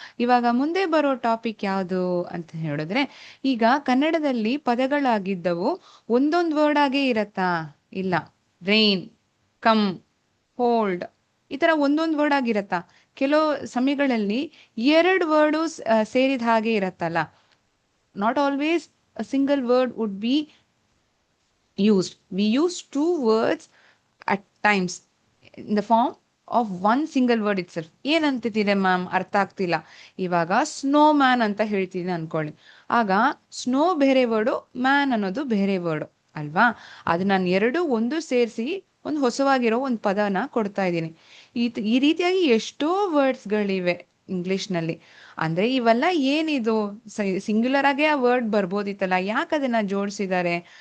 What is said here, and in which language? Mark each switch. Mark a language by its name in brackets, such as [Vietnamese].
[Kannada] ಇವಾಗ ಮುಂದೆ ಬರೋ ಟಾಪಿಕ್ ಯಾವುದು ಅಂತ ಹೇಳಿದ್ರೆ, ಈಗ ಕನ್ನಡದಲ್ಲಿ ಪದಗಳಾಗಿದ್ದವು ಒಂದೊಂದು ವರ್ಡ್ ಆಗೇ ಇರತ್ತಾ? ಇಲ್ಲ. ರೈನ್, ಕಮ್, ಹೋಲ್ಡ್ ಈ ತರ ಒಂದೊಂದು ವರ್ಡ್ ಆಗಿರತ್ತಾ? ಕೆಲವು ಸಮಯಗಳಲ್ಲಿ ಎರಡು ವರ್ಡು ಸೇರಿದ ಹಾಗೆ ಇರತ್ತಲ್ಲ. [English] Not always a single word would be used. We use two words at times in the form of one single word itself. [Kannada] ಏನಂತಿದೆ ma'am? ಅರ್ಥ ಆಗ್ತಿಲ್ಲ. ಇವಾಗ ಸ್ನೋ ಮ್ಯಾನ್ ಅಂತ ಹೇಳ್ತೀನಿ ಅನ್ಕೊಳ್ಳಿ. ಆಗ ಸ್ನೋ ಬೇರೆ ವರ್ಡು, ಮ್ಯಾನ್ ಅನ್ನೋದು ಬೇರೆ ವರ್ಡು ಅಲ್ವಾ. ಅದು ನಾನು ಎರಡು ಒಂದು ಸೇರಿಸಿ ಒಂದು ಹೊಸವಾಗಿರೋ ಒಂದು ಪದನ ಕೊಡ್ತಾ ಇದ್ದೀನಿ. ಈ ರೀತಿಯಾಗಿ ಎಷ್ಟೋ ವರ್ಡ್ಸ್ಗಳಿವೆ ಇಂಗ್ಲಿಷ್ನಲ್ಲಿ. ಅಂದ್ರೆ ಇವೆಲ್ಲ ಏನಿದು ಸಿಂಗ್ಯುಲರ್ ಆಗೇ ಆ ವರ್ಡ್ ಬರ್ಬೋದಿತ್ತಲ್ಲ, ಯಾಕೆ ಅದನ್ನ ಜೋಡಿಸಿದ್ದಾರೆ?